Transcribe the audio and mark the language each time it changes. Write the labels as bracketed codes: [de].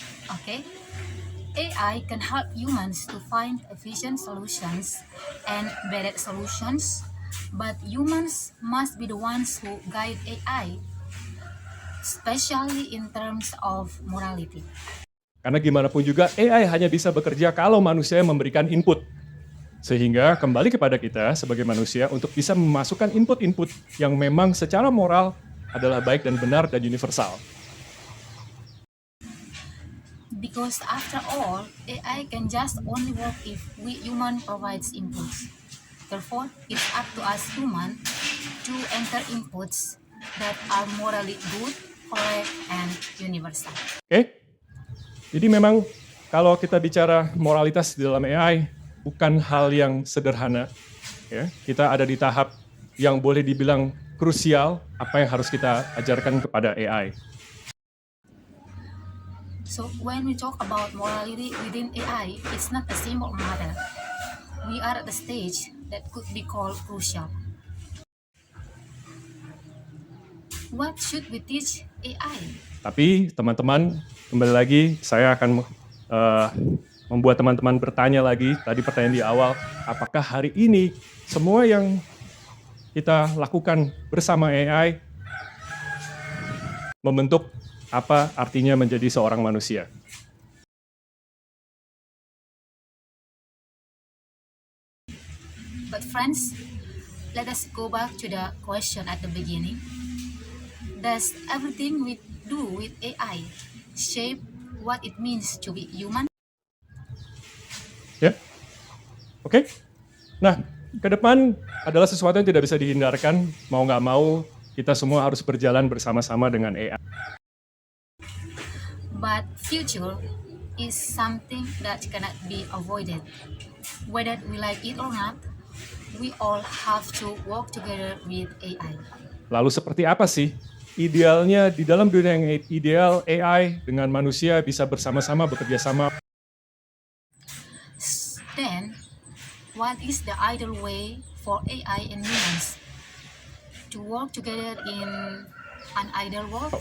[en] Okay, AI can help humans to find efficient solutions and better solutions, but humans must be the ones who guide AI, especially in terms of morality. [id] Karena gimana pun juga AI hanya bisa bekerja kalau manusia memberikan input. Sehingga kembali kepada kita sebagai manusia untuk bisa memasukkan input-input yang memang secara moral adalah baik dan benar dan universal. [en] Because after all, AI can just only work if we human provides inputs. Therefore, it's up to us human to enter inputs that are morally good, correct, and universal. [id] Oke? Jadi memang kalau kita bicara moralitas di dalam AI bukan hal yang sederhana. Ya, kita ada di tahap yang boleh dibilang krusial apa yang harus kita ajarkan kepada AI. [en] So when we talk about morality within AI, it's not a simple matter. We are at the stage that could be called crucial. What should we teach AI? [id] Tapi teman-teman, kembali lagi saya akan membuat teman-teman bertanya lagi, tadi pertanyaan di awal, apakah hari ini semua yang kita lakukan bersama AI membentuk apa artinya menjadi seorang manusia? [en] But friends, let us go back to the question at the beginning. Does everything we do with AI shape what it means to be human? [id] Ya, oke. Nah, ke depan adalah sesuatu yang tidak bisa dihindarkan, mau nggak mau kita semua harus berjalan bersama-sama dengan AI. [en] But future is something that cannot be avoided. Whether we like it or not, we all have to work together with AI. [id] Lalu seperti apa sih idealnya di dalam dunia yang ideal AI dengan manusia bisa bersama-sama bekerja sama? [en] Then, what is the ideal way for AI and humans to work together in an ideal world?